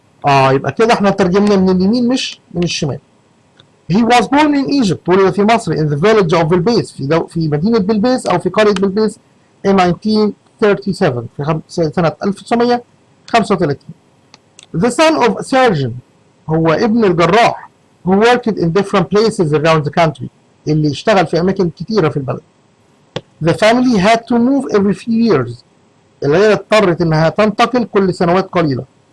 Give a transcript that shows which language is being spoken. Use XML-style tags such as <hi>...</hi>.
<ar>يبقى كده احنا ترجمنا من اليمين مش من الشمال.</ar> <en>He was born in Egypt.</en> <ar>ولد في مصر</ar> <en>in the village of</en> <ar>بلبيس في مدينة بلبيس أو في قرية بلبيس in 1937 في سنة 1935.</ar> <en>The son of a surgeon.</en> <ar>هو ابن الجراح</ar> <en>who worked in different places around the country.</en> <ar>اللي اشتغل في أماكن كتيرة في البلد.</ar> <en>The family had to move every few years.</en> <ar>العيلة اضطرت إنها تنتقل كل سنوات قليلة.</ar>